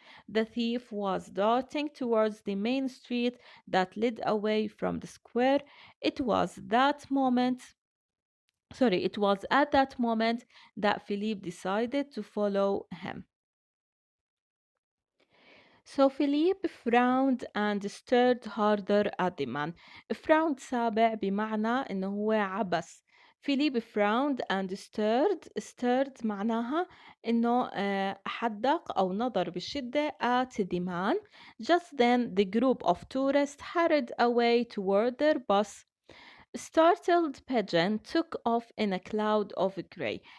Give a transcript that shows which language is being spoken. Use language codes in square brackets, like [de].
[en] The thief was darting towards the main street that led away from the square. It was that moment, it was at that moment that Philippe decided to follow him. So Philippe frowned and stared harder at the man. [ar] Frowned سابع بمعنى إنه هو عبس. [en] Philippe frowned and stared [ar] معناها إنه حدق أو نظر بشدة [en] at the man. Just then the group of tourists hurried away toward their bus. Startled pigeon took off in a cloud of gray.